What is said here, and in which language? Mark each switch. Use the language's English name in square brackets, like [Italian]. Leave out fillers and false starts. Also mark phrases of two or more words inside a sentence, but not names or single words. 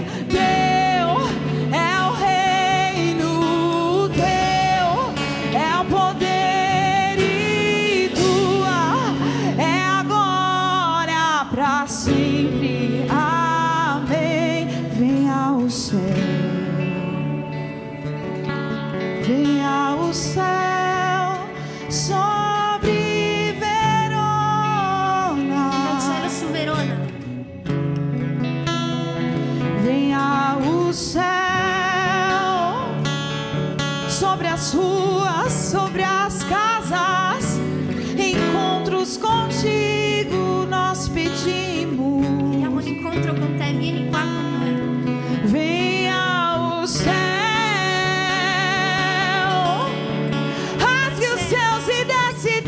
[Portuguese] Teu é o reino, teu é o poder e tua é a glória para sempre. Amém. Venha o céu, venha o céu sobre Verona. [Italian] Del cielo su Verona. [Portuguese] Venha o céu sobre as ruas, sobre as casas. Encontros contigo nós pedimos. [Italian] Vogliamo un incontro con te, vieni qua con noi. [Portuguese] Venha o céu, rasgue os céus e desce